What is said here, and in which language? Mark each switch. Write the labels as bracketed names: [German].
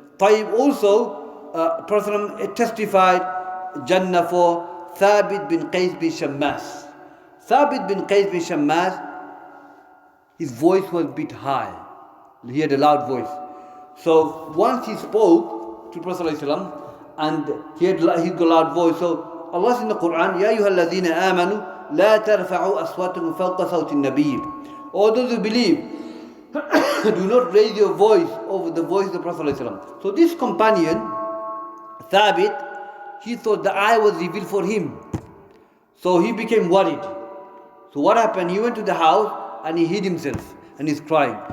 [English] Tayyib also, Prophet testified Jannah for Thabit bin Qais bin Shammas. Thabit bin Qais bin Shammas, his voice was a bit high. He had a loud voice. So once he spoke to Prophet ﷺ, and he had a loud voice. So Allah says in the Quran, [Arabic] يَا أَيُّهَا الَّذِينَ آمَنُوا لَا تَرْفَعُوا أَصْوَاتَكُمْ فَوْقَ صَوْتِ النَّبِيِّ. [English] All those who believe, do not raise your voice over the voice of the Prophet ﷺ. So this companion, Thabit, he thought the eye was revealed for him. So he became worried. So what happened? He went to the house and he hid himself and he's crying.